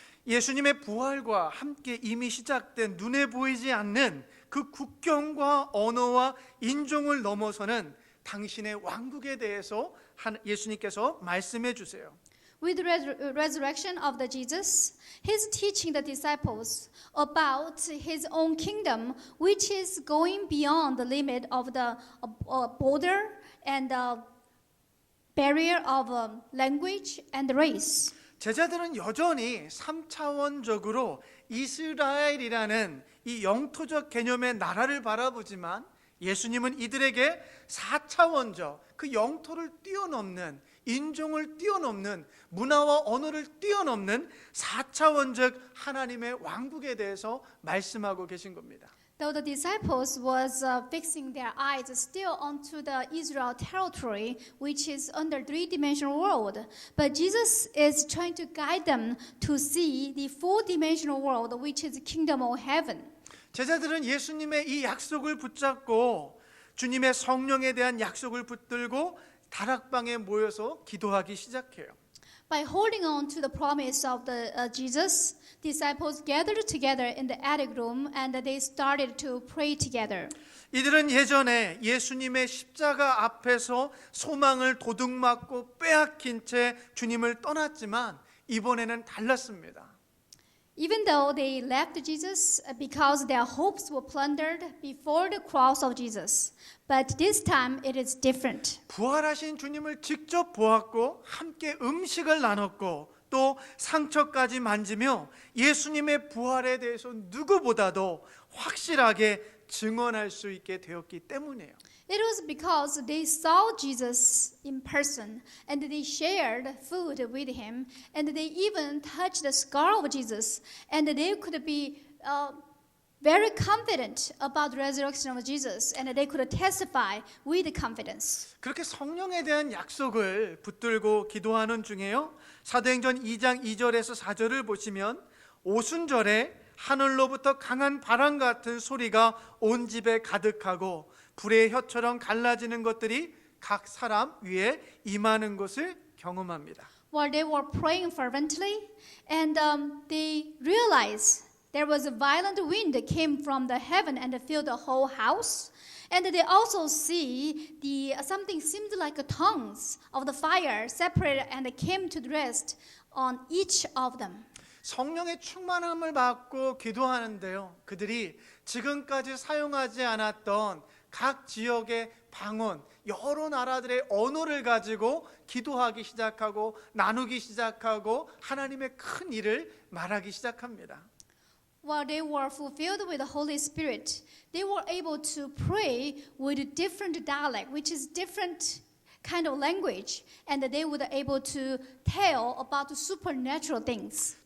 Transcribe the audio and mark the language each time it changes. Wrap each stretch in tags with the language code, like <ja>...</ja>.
<ko>예수님의 부활과 함께 이미 시작된 눈에 보이지 않는 그 국경과 언어와 인종을 넘어서는 당신의 왕국에 대해서 예수님께서 말씀해 주세요.</ko> <en>With the resurrection of the Jesus, he's teaching the disciples about his own kingdom, which is going beyond the limit of the border and the barrier of language and race.</en> <ko>제자들은 여전히 3차원적으로 이스라엘이라는 이 영토적 개념의 나라를 바라보지만 예수님은 이들에게 4차원적 그 영토를 뛰어넘는 인종을 뛰어넘는 문화와 언어를 뛰어넘는 4차원적 하나님의 왕국에 대해서 말씀하고 계신 겁니다.</ko> <en>though the disciples was fixing their eyes still onto the Israel territory, which is under three-dimensional world, but Jesus is trying to guide them to see the four-dimensional world, which is the kingdom of heaven.</en> <ko>제자들은 예수님의 이 약속을 붙잡고 주님의 성령에 대한 약속을 붙들고 다락방에 모여서 기도하기 시작해요.</ko> <en>By holding on to the promise of the Jesus, disciples gathered together in the attic room and they started to pray together.</en> <ko>이들은 예전에 예수님의 십자가 앞에서 소망을 도둑맞고 빼앗긴 채 주님을 떠났지만 이번에는 달랐습니다.</ko> <en>Even though they left Jesus because their hopes were plundered before the cross of Jesus, but this time it is different.</en> <ko>부활하신 주님을 직접 보았고 함께 음식을 나눴고 또 상처까지 만지며 예수님의 부활에 대해서 누구보다도 확실하게 증언할 수 있게 되었기 때문이에요.</ko> <en>It was because they saw Jesus in person and they shared food with him and they even touched the scar of Jesus and they could be very confident about the resurrection of Jesus and they could testify with confidence.</en> <ko>그렇게 성령에 대한 약속을 붙들고 기도하는 중에요. 사도행전 2장 2절에서 4절을 보시면 오순절에 하늘로부터 강한 바람 같은 소리가 온 집에 가득하고 불의 혀처럼 갈라지는 것들이 각 사람 위에 임하는 것을 경험합니다.</ko> <en>While they were praying fervently and they realized there was a violent wind that came from the heaven and filled the whole house. And they also see something seemed like tongues of the fire separated and came to rest on each of them.</en> <ko>성령의 충만함을 받고 기도하는데요. 그들이 지금까지 사용하지 않았던 각 지역의 방언, 여러 나라들의 언어를 가지고 기도하기 시작하고 나누기 시작하고 하나님의 큰 일을 말하기 시작합니다.</ko> <en>While they were fulfilled with the Holy Spirit, they were able to pray with different dialect, which is different kind of language, and they were able to tell about the supernatural things.</en>